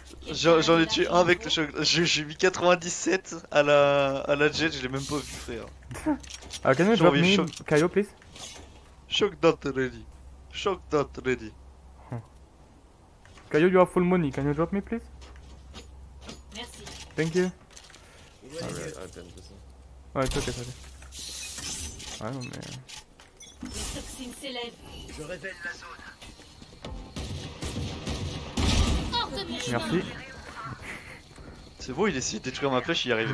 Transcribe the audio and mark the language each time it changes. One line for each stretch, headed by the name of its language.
French: J'en ai tué un avec le choc. J'ai mis 97 à la jet, je l'ai même pas vu, frère.
English: Can you drop me, Kaio, please? Shock not ready. Shock not ready. Kaio, you have full money, can you drop me, please?
French: Merci.
English: Thank you. Alright, I didn't listen.
French: Ouais, c'est ok, c'est ok. Ouais, non, mais. Les toxines s'élèvent. Je révèle la zone. Hors de mon chemin. Merci. C'est beau, il essayait de détruire ma flèche, il y arrivait